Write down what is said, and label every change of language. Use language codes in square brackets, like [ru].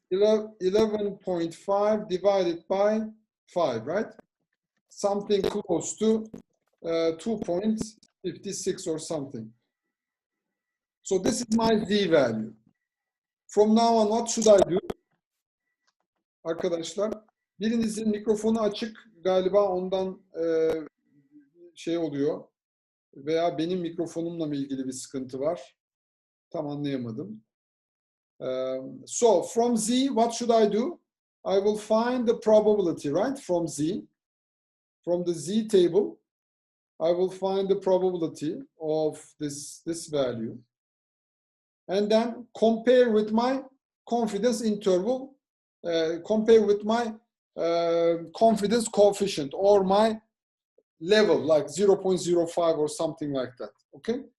[en] 11.5 divided by 5, right? Something close to 2.56 or something. So this is my z value. From now on what should I do? [tr] Arkadaşlar, birinizin mikrofonu açık galiba, ondan şey oluyor. Veya benim mikrofonumla mı ilgili bir sıkıntı var? Tam anlayamadım. [en] So from z, what should I do? I will find the probability, right? From z. From the z table, I will find the probability of this value. And then compare with my confidence interval, compare with my confidence coefficient or my level, like 0.05 or something like that, okay?